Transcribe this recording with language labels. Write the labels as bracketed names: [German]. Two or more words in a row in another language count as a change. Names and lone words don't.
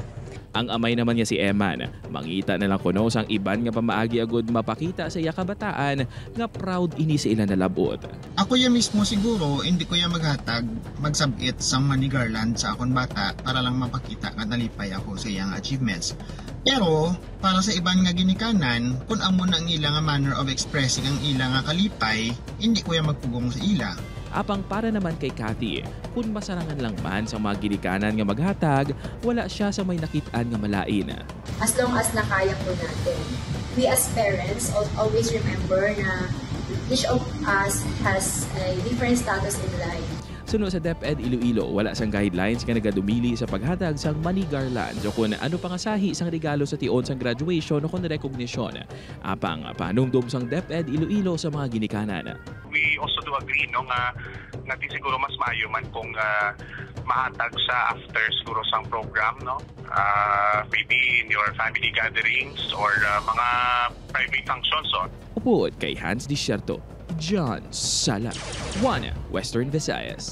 [Hiligaynon] Ang amay naman niya si Eman, mangita na lang kuno sang iban nga pamaagi agud mapakita sa iya kabataan nga proud ini sa ila nalabot. Ako ya mismo siguro hindi ko ya maghatag, magsabit sa [English] money garland [Hiligaynon] sa akong bata para lang mapakita nga nalipay ako sa iyang achievements. Pero para sa iban nga ginikanan, kung amo na ang ila nga [English] manner of expressing [Hiligaynon] ang ila nga kalipay, hindi ko ya magpugong sa ila. Apang para naman kay Cathy, kung masarangan lang man sa mga ginikanan nga maghatag, wala siya sa may nakitaan nga malain. [English] As long as [Filipino] nakaya po natin. [English] We as parents always remember na each of us has a different status in life. [Hiligaynon] Suno sa DepEd Iloilo, wala sang guidelines nga nagadumili sa paghatag sang [English] money garlands [Hiligaynon] o kung ano pang asahi sang regalo sa tion sang graduation o kung recognition. Apang panungdom sang DepEd Iloilo sa mga ginikanan. [English] We also do agree [Hiligaynon] no nga siguro mas maayo man kung mahatag sa after siguro sang program no. [English] Maybe in your family gatherings or mga private functions so. [Hiligaynon] Upod kay Hans Desierto, John Sala, One Western Visayas.